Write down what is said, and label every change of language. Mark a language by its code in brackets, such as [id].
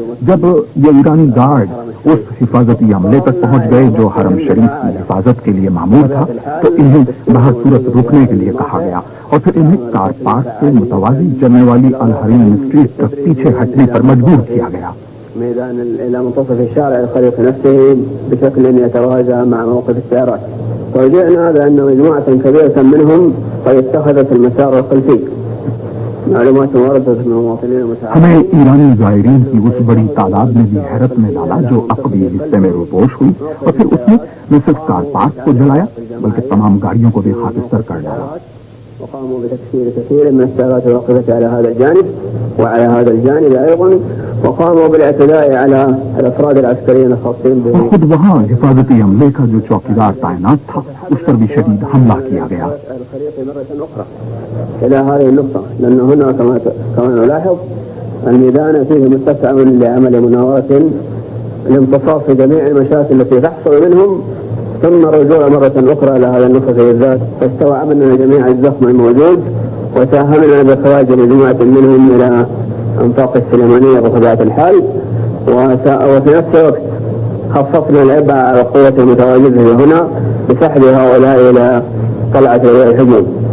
[ur] جب یہ ایرانی گارڈ اس حفاظتی عملے تک پہنچ گئے جو حرم شریف کی حفاظت کے لیے معمور تھا تو انہیں بہر صورت رکنے کے لیے کہا گیا اور پھر انہیں کار پارک سے متوازی چلنے والی الحریم اسٹریٹ تک پیچھے ہٹنے پر مجبور کیا گیا. [ar] ميدان إلى منتصف الشارع الخليفة نفسه بشكل يتوازى مع موقف السيارات. وجئنا بأن مجموعة كبيرة منهم قد اتخذت المسار الخلفي. معلومات واردة من المواطنين المساعدين. [ur] ہمیں ایرانی زائرین کی اس بڑی تعداد میں بھی حیرت میں ڈالا جو عقبی حصے میں روپوش ہوئی اور پھر اس نے نہ صرف کار پارک کو جلایا بلکہ تمام گاڑیوں کو بھی خاکستر کر ڈالا. [ar] وقاموا بتكسير كثير من السيارات الواقفة على هذا الجانب وعلى هذا الجانب أيضا وقاموا بالاعتداء على الأفراد العسكريين الخاصين به. [ur] اور خود وہاں حفاظتی عملے کا جو چوکیدار تعینات تھا اس پر بھی شدید حملہ کیا گیا. [ar] الخريطة مرة أخرى إلى هذه النقطة لأن هنا كما نلاحظ الميدان فيه متسع لعمل مناورة لامتصاص جميع المشاكل التي تحصل منهم ثم الرجوع مرة أخرى إلى هذا النقطة بالذات. فاستوعبنا جميع الزخم الموجود وساهمنا بإخراج مجموعة منهم إلى أنفاق السليمانية بطبيعة الحال وفي نفس الوقت خففنا العبء على القوة المتواجدة هنا بسحب هؤلاء إلى طلعة الهجوم.